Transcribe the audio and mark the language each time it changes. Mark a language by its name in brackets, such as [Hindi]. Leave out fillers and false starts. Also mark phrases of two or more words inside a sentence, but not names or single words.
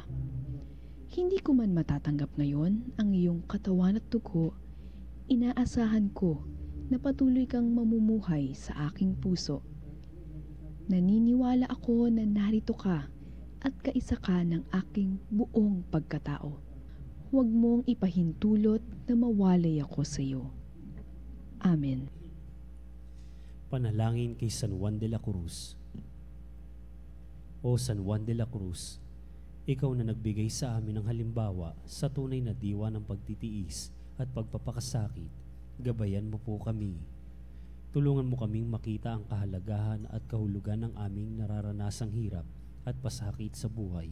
[Filipino] Hindi ko man matatanggap ngayon ang iyong katawan at dugo, inaasahan ko na patuloy kang mamumuhay sa aking puso. Naniniwala ako na narito ka at kaisa ka ng aking buong pagkatao. Huwag mong ipahintulot na mawalay ako sa iyo. Amen. Panalangin kay San Juan de la Cruz. O San Juan de la Cruz, ikaw na nagbigay sa amin ng halimbawa sa tunay na diwa ng pagtitiis at pagpapakasakit, gabayan mo po kami. Tulungan mo kaming makita ang kahalagahan at kahulugan ng aming nararanasang hirap at pasakit sa buhay.